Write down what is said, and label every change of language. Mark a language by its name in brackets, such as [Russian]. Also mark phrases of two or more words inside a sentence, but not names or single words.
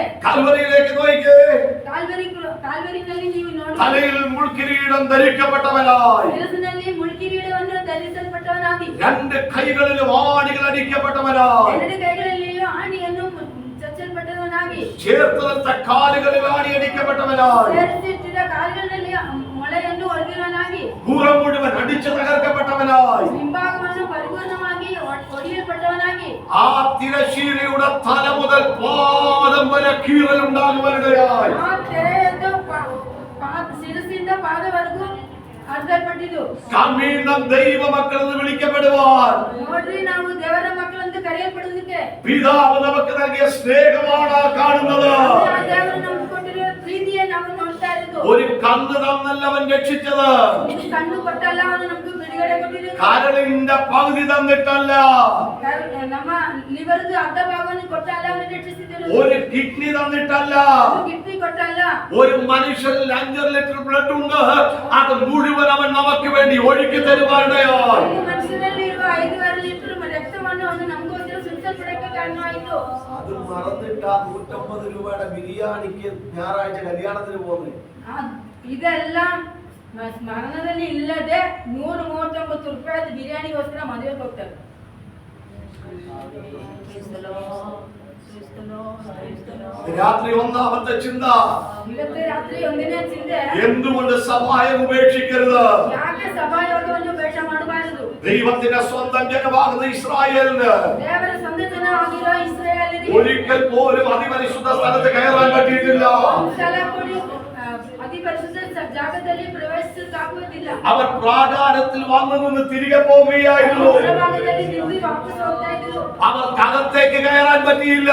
[Malayalam] കാൽവരിയിലേക്ക് നോക്കിക്കേ. [Kannada] ಕಾಲ್ವರಿನಲ್ಲಿ ನೀವು ನೋಡಿ, [Malayalam] തലയിൽ മുൾക്കിരീടം ധരിക്കപ്പെട്ടവനായി, [Kannada] ಶಿರಸ್ಸಿನಲ್ಲಿ ಮುಳ್ಕಿರೀಡವನ್ನು ಧರಿಸಲ್ಪಟ್ಟವನಾಗಿ, [Malayalam] രണ്ട് കൈകളിലും ആണികൾ അടിക്കപ്പെട്ടവനായി, [Kannada] ಎರಡು ಕೈಗಳಲ್ಲಿಯೂ ಆಣಿಯನ್ನು ಚಚ್ಚಲ್ಪಟ್ಟವನಾಗಿ, [Malayalam] ചേർത്ത് നിർത്ത കാലുകളിൽ ആണി അടിക്കപ്പെട്ടവനായി, [Kannada] ಸೇರಿಸಿಟ್ಟಿದ್ದ ಕಾಲುಗಳಲ್ಲಿ ಮೊಳೆಯನ್ನು ಹೊಡೆದಿರುವನಾಗಿ, [Malayalam] പുറം മുഴുവൻ അടിച്ചു തകർക്കപ്പെട്ടവനായി, [Kannada] ಹಿಂಭಾಗವನ್ನು ಪರಿಪೂರ್ಣವಾಗಿ ಹೊಡೆಯಲ್ಪಟ್ಟವನಾಗಿ, [Malayalam] ആ തിരശ്ശീലയുടെ തല മുതൽ പാദം വരെ കീറലുണ്ടാകുവാനിടയായി. [Kannada] ಆ ತೆರೆಯನ್ನು ಶಿರಸ್ಸಿಂದ ಪಾದವರೆಗೂ ಅರ್ಧಲ್ಪಟ್ಟಿದ್ದು. [Malayalam] കമ്മീണം ദൈവമക്കൾ എന്ന് വിളിക്കപ്പെടുവാൻ [Kannada] ನೋಡ್ರಿ, ನಾವು ದೇವರ ಮಕ್ಕಳೆಂದು ಕರೆಯಲ್ಪಡುವುದಕ್ಕೆ [Malayalam] പിതാവ് നമുക്ക് നൽകിയ സ്നേഹമാണ് കാണുന്നത്. [Kannada] ಆ ದೇವರು ನಮಗೆ ಕೊಟ್ಟಿರುವ ಪ್ರೀತಿയെ ನಾವು ನೋಡ್ತಾ ಇರೋದು. [Malayalam] ഒരു കണ്ണ് തന്നല്ല അവൻ രക്ഷിച്ചത്, [Kannada] ಇದು ಕಣ್ಣು ಕೊಟ್ಟಲ್ಲ, ಅವನು ನಮ್ಗೆ ಬಿಡುಗಡೆ ಕೊಟ್ಟಿರೋದು. [Malayalam] കരളിന്റെ പകുതി തന്നിട്ടല്ല, [Kannada] ನಮ್ಮ ಲಿವರ್ದು ಅರ್ಧ ಭಾಗವನ್ನು ಕೊಟ್ಟಲ್ಲ, ಅವನು ರಕ್ಷಿಸಿದರು. [Malayalam] ഒരു കിഡ്നി തന്നിട്ടല്ല, [Kannada] ಕಿಡ್ನಿ ಕೊಟ್ಟಲ್ಲ, [Malayalam] ഒരു മനുഷ്യരിൽ 5 ലിറ്റർ ബ്ലഡ് ഉണ്ട്, അത് മുഴുവൻ അവൻ നമുക്ക് വേണ്ടി ഒഴുക്കി തരുവാനിടയായി. [Kannada] ಈ ಮನುಷ್ಯನಲ್ಲಿ ಇರುವ 5 ಲೀಟರ್ ರಕ್ತವನ್ನು ಅವನು ನಮಗೋಸ್ಕರ ಸುರಿಸಲ್ಪಡಕ್ಕೆ ಕಾರಣವಾಯಿತು. [Malayalam] അത് മറന്നിട്ട് ആ 150 രൂപയുടെ ബിരിയാണിക്ക് ഞായറാഴ്ച കല്യാണത്തിന് പോകുന്നത്. [Kannada] ಇದೆಲ್ಲ ಸ್ಮರಣದಲ್ಲಿ ಇಲ್ಲದೆ 139 ರೂಪಾಯಿ ಬಿರಿಯಾನಿಗೋಸ್ಕರ ಮದುವೆಗೆ ಹೋಗ್ತಾರೆ. [Malayalam] രാത്രി ഒന്നാമത്തെ ചിന്ത, [Kannada] ಇವತ್ತು ರಾತ್ರಿ ಒಂದನೇ ಚಿಂತೆ, [Malayalam] എന്തുകൊണ്ട് സഹായം ഉപേക്ഷിക്കരുത്? [Kannada] ಯಾಕೆ ಸಭಾಯೋಗವನ್ನು ಬೇಷ ಮಾಡಬಾರದು? [Malayalam] ദൈവത്തിന്റെ സ്വന്തം ജനമാകുന്ന ഇസ്രായേലിന് [Kannada] ದೇವರ ಸ್ವಂತ ಜನ ಆಗಿರೋ ಇಸ್ರಾಯೇಲಿಗೆ [Malayalam] ഒരിക്കൽ പോലും അതിപരിശുദ്ധ സ്ഥലത്ത് കയറാൻ പറ്റിയിട്ടില്ല. [Kannada] ಸ್ಥಳ ಕೊಡಿ ಅತಿ ಪರಿಶುದ್ಧ ಜಾಗದಲ್ಲಿ ಪ್ರವೇಶಿಸಕ್ಕಾಗುವುದಿಲ್ಲ. [Malayalam] അവർ പ്രാകാരത്തിൽ വന്നു നിന്ന് തിരികെ പോവുകയായിരുന്നു. [Kannada] ಹೊರಭಾಗದಲ್ಲಿ ನಿಂತು ವಾಪಸ್ ಹೋಗ್ತಾ ಇದ್ರು. [Malayalam] അവർക്കകത്തേക്ക് കയറാൻ പറ്റിയില്ല.